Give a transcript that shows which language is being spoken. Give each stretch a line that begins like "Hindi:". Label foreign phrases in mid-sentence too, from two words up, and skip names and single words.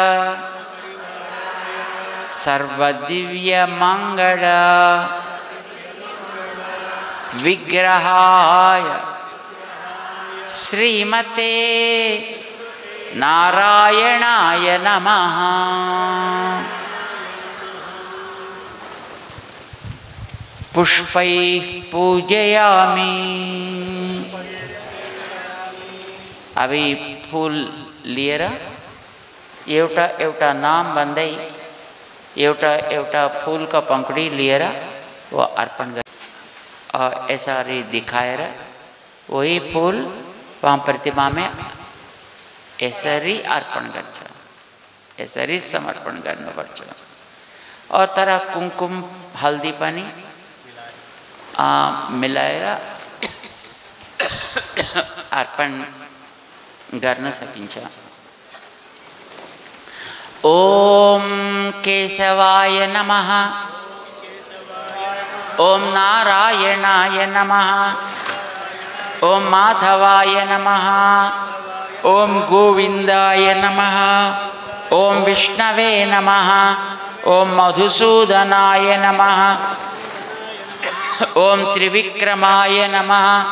Sanskrit: सर्वदिव्यमंगल विग्रहाय श्रीमते नारायणाय नमः। पुष्पैः पूजयामि।
Nepali: अभी फूल लिएर एउटा एउटा नाम भन्दै एउटा एउटा फूलका पंखुडी लिएर वो अर्पण गर यसरी दिखाएर वही फूल वहाँ प्रतिमा में यसरी अर्पण गर्छ, यसरी समर्पण गर्नुपर्छ। और तर कुमकुम हल्दी पनि मिलाएर अर्पण गर्न सकिन्छ।
Sanskrit: ओम केशवाय नमः, ओम नारायणाय नमः, ओम माधवाय नमः, ओम गोविंदाय नमः, ओम विष्णवे नमः, ओम मधुसूदनाय नमः, ओम त्रिविक्रमाय नमः,